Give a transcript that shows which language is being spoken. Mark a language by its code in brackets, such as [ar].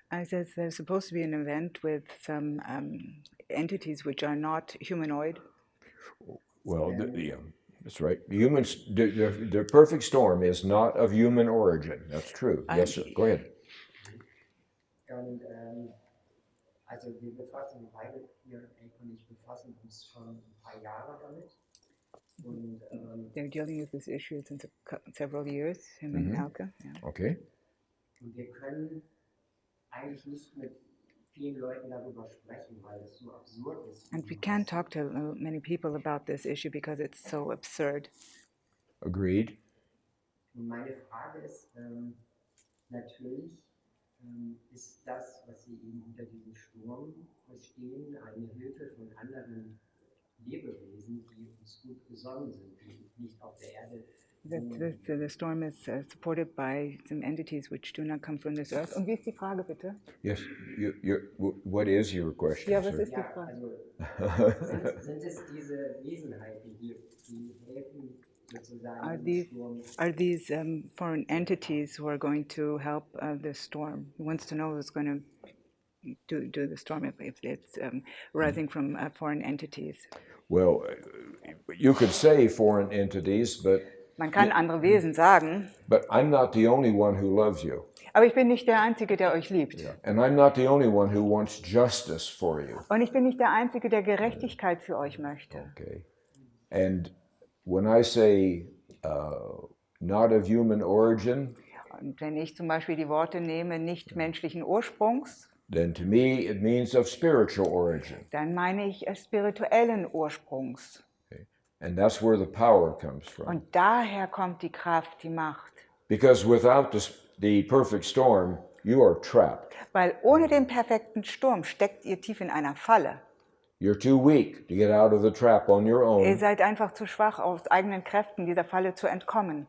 [en] I said there's supposed to be an event with some entities which are not humanoid. Well, yeah, that's right. Humans, the perfect storm is not of human origin. That's true. Yes, sir. Go ahead. [de] Und also wir befassen beide, ihr und Elke und ich befassen uns schon ein paar Jahre damit. Und [en] They're dealing with this issue since several years, him and Elke. Yeah. Okay. [de] Und wir können eigentlich nicht mit vielen Leuten darüber sprechen, weil es so absurd ist. [en] And we can't talk to many people about this issue because it's so absurd. Agreed. [de] Und meine Frage ist, natürlich ist das, was Sie eben unter diesem Sturm verstehen, eine Hilfe von anderen Lebewesen, die uns gut gesonnen sind, die nicht auf der Erde. [en] The storm is supported by some entities which do not come from this earth. [de] Und wie ist die Frage, bitte? [en] Yes. What is your question, [de] Ja, was [en] sir? [de] ist die Frage? Also sind es diese Wesenheiten, die helfen sozusagen dem Sturm? [en] Are these foreign entities who are going to help the storm? He wants to know who's going to do the storm if it's rising from foreign entities. Well, you could say foreign entities, but [de] Man kann andere Wesen sagen, [en] I'm not the only one who loves you. [de] aber ich bin nicht der Einzige, der euch liebt. [en] And I'm not the only one who wants justice for you. [de] Und ich bin nicht der Einzige, der Gerechtigkeit für euch möchte. [en] Okay. And when I say not of human origin, [de] Und wenn ich zum Beispiel die Worte nehme, nicht menschlichen Ursprungs, [en] then to me it means of spiritual origin. [de] dann meine ich spirituellen Ursprungs. [en] And that's where the power comes from. [de] Und daher kommt die Kraft, die Macht. [en] Because without the perfect storm, you are trapped. [de] Weil ohne den perfekten Sturm steckt ihr tief in einer Falle. [en] You're too weak to get out of the trap on your [de] Ihr [en] own. [de] seid einfach zu schwach, aus eigenen Kräften dieser Falle zu entkommen.